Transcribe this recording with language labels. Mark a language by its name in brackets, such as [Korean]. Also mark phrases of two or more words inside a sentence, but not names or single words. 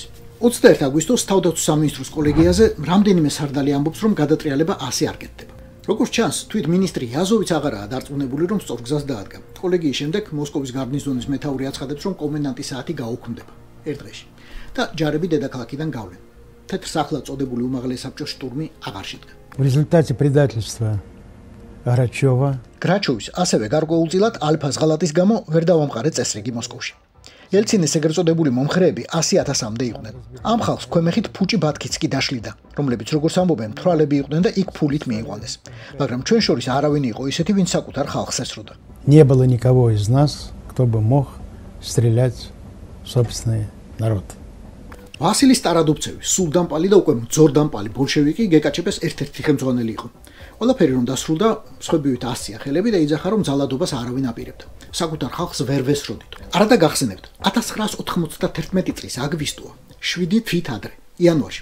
[Georgian] 21 აგვისტოს თავდაცვის სამინისტროს კოლეგიაზე რამდენიმე სარდალი ამბობს, რომ გადატრიალება ასე არ კეთდება. როგორც ჩანს, თვით მინისტრი იაზოვიც აღარაა დარწმუნებული, რომ სწორ გზას დაადგა. კოლეგიის შემდეგ მოსკოვის გარნიზონის მეთაური აცხადებს, რომ კომენდანტის საათი გაუქმდება. ერთ დღეში. და ჯარები დედაქალაქიდან გავლენ. თეთრ სახლად წოდებული უმაღლესი საბჭოს штурმი აღარ შედგა. [Russian] В результате предательства Грачева [Georgian] გრაჩოვის ასევე გარკვეულწილად ალფას ღალატის გამო ვერ დავამყარეთ წესრიგი მოსკოვში. ელცინის ეგრეთ წოდებული მომხრეები 100,000-მდე იყვნენ. ამ ხალხს ქვემეხით ფუჭი ბათქიც კი დაშლიდა, რომლებიც როგორც ამბობენ, თვალები იყვნენ და იქ ფულით მიიყვანეს. მაგრამ ჩვენ შორის არავინ იყო ისეთი, ვინც საკუთარ ხალხს ესროდა. [Russian] не было никого из нас, кто бы мог стрелять в собственный народ. [Georgian] ვასილი სტარადუბცევი, სულდანპალი და უკვე მძორდანპალი ბოლშევიკი გეკაჩეპეს ერთ-ერთი ხელმძღვანელი იყო. ყველაფერი რომ დასრულდა, მსხვერპლივით ასწია ხელები და იძახა რომ ძალადობას არავინ აპირებდა. საკუთარ ხალხს ვერ ვესროდით. არადა გახსენებთ, 1991 წლის აგვისტოა, 7 თვით ადრე, იანვარში.